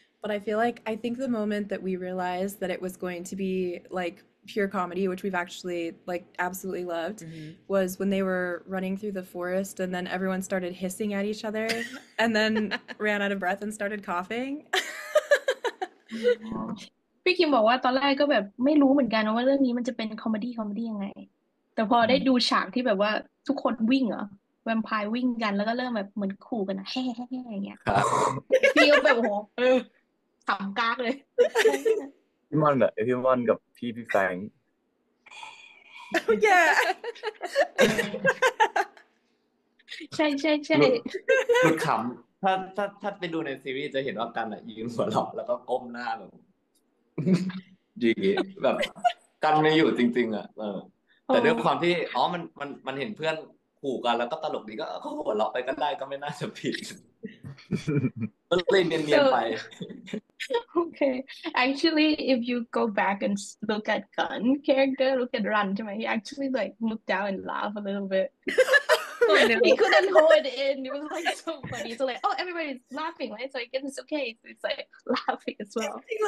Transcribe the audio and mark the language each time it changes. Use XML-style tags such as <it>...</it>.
<en>But I think the moment that we realized that it was going to be like pure comedy, which we've actually like absolutely loved, was when they were running through the forest and then everyone started hissing at each other and then ran out of breath and started coughing.</en> <th>พี่คิมบอกว่าตอนแรกก็แบบไม่รู้เหมือนกันว่าเรื่องนี้มันจะเป็นคอมเมดี้ยังไง แต่พอได้ดูฉากที่แบบว่าทุกคนวิ่งแวมไพร์วิ่งกันแล้วก็เริ่มแบบเหมือนขู่กันแฮ่อย่างเงี้ย ครับ พี่ก็แบบโอ้โหขำกากเลย พี่ม่อนกับพี่แฟรงค์</th> <en>Yeah.</en> <th>ใช่ หลุดขำถ้าไปดูในซีรีส์จะเห็นว่ากันยืนหัวเราะแล้วก็ก้มหน้าแบบ อย่างงี้แบบกันไม่อยู่จริงๆแต่ด้วยความที่มันเห็นเพื่อนขู่กันแล้วก็ตลกดีก็หัวเราะไปก็ได้ก็ไม่น่าจะผิด ก็เลยเนียนๆไป</th> <en>Okay. Actually, if you go back and look at Gun character, look at Run, he actually like looked down and laughed a little bit. He couldn't hold it in. It was like so funny. So like, oh, everybody's laughing, right? So I guess it's okay. So it's like laughing as well.</en>